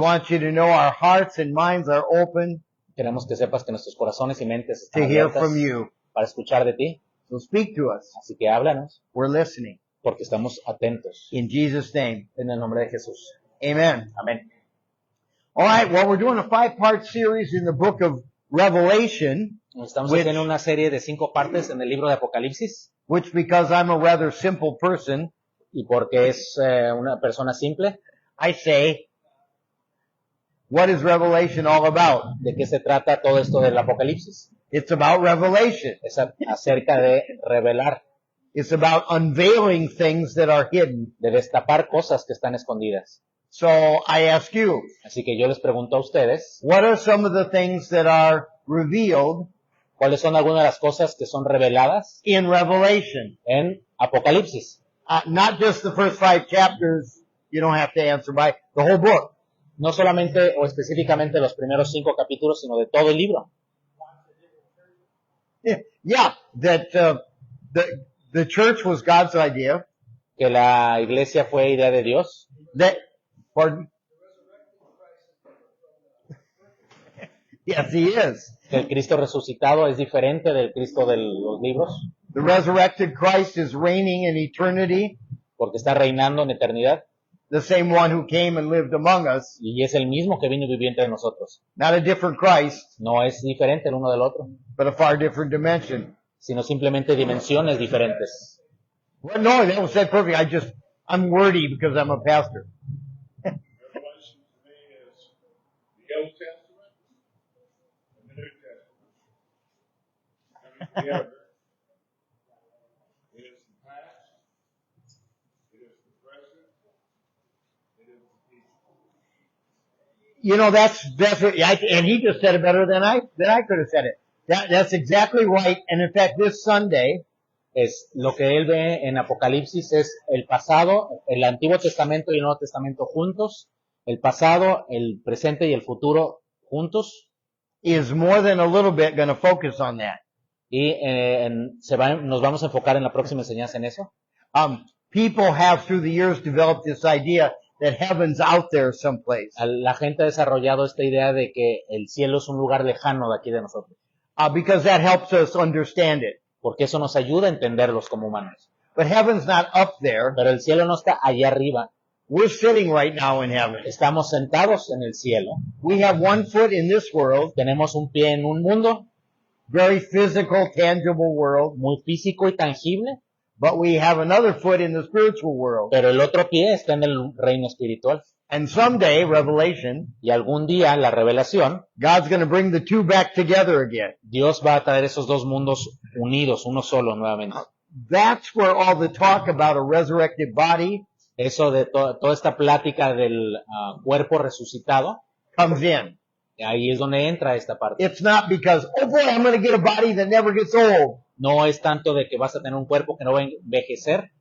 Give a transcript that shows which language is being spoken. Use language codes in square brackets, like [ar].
[en] want you to know our hearts and minds are open [es] queremos que sepas que nuestros corazones y mentes [en] to [es] están [en] hear [es] abiertas [en] from you. [es] para escuchar de ti. [en] So speak to us. [es] Así que háblanos, [en] We're listening. [es] porque estamos atentos. [en] In Jesus' name, [es] En el nombre de Jesús. [en] amen. [es] Amén. [en] All right, well, we're doing a 5-part series in the book of Revelation, [es] Estamos [en] Which- [es] haciendo una serie de 5 partes en el libro de Apocalipsis. [en] which because I'm a rather simple person, [es] Y porque es una persona simple, [en] I say, what is Revelation all about? [es] ¿de qué se trata todo esto del Apocalipsis? [en] It's about revelation. [es] Es acerca de revelar, [en] It's about unveiling things that are hidden. [es] de destapar cosas que están escondidas. [en] So I ask you, [es] Así que yo les pregunto a ustedes, [en] what are some of the things that are revealed [es] ¿cuáles son algunas de las cosas que son reveladas [en] in Revelation? [es] en Apocalipsis? [en] Not just the first 5 chapters, you don't have to answer by, the whole book. [es] No solamente o específicamente los primeros 5 capítulos, sino de todo el libro. [en] Yeah, that the church was God's idea. [es] Que la iglesia fue idea de Dios. [en] That, pardon? Yes, he is. [es] Que el Cristo resucitado es diferente del Cristo de los libros, [en] The resurrected Christ is reigning in eternity, [es] porque está reinando en eternidad [en] the same one who came and lived among us, [es] y es el mismo que vino y vivió entre nosotros. [en] not a different Christ, [es] No es diferente el uno del otro, [en] but a far different dimension. [es] sino simplemente dimensiones diferentes. [en] Well, no, that was said perfect. I'm wordy because I'm a pastor. Revelation to me is the Old Testament and the New Testament. Coming together. It is the past, it is the present, it is the future. You know, that's what, and he just said it better than I could have said it. That's exactly right. And in fact, this Sunday, [es] Es lo que él ve en Apocalipsis es el pasado, el Antiguo Testamento y el Nuevo Testamento juntos, el pasado, el presente y el futuro juntos, [en] is more than a little bit going to focus on that. [es] y nos vamos a enfocar en la próxima enseñanza en eso. [en] People have through the years developed this idea that heaven's out there someplace. [es] La gente ha desarrollado esta idea de que el cielo es un lugar lejano de aquí de nosotros, [en] Because that helps us understand it. [es] porque eso nos ayuda a entenderlos como humanos. [en] But heaven's not up there. [es] Pero el cielo no está allá arriba, [en] We're sitting right now in heaven. [es] estamos sentados en el cielo, [en] We have one foot in this world, [es] tenemos un pie en un mundo [en] very physical, tangible world, [es] muy físico y tangible, [en] but we have another foot in the spiritual world. [es] pero el otro pie está en el reino espiritual. [en] And someday, Revelation, [es] Y algún día, la revelación, [en] God's going to bring the two back together again. [es] Dios va a traer esos dos mundos unidos, uno solo nuevamente. [en] That's where all the talk about a resurrected body [es] Eso de toda esta plática del cuerpo resucitado, [en] comes in. [es] ahí es donde entra esta parte. [en] It's not because, oh boy, I'm going to get a body that never gets old, [es] No es tanto de que vas a tener un cuerpo que no va a envejecer,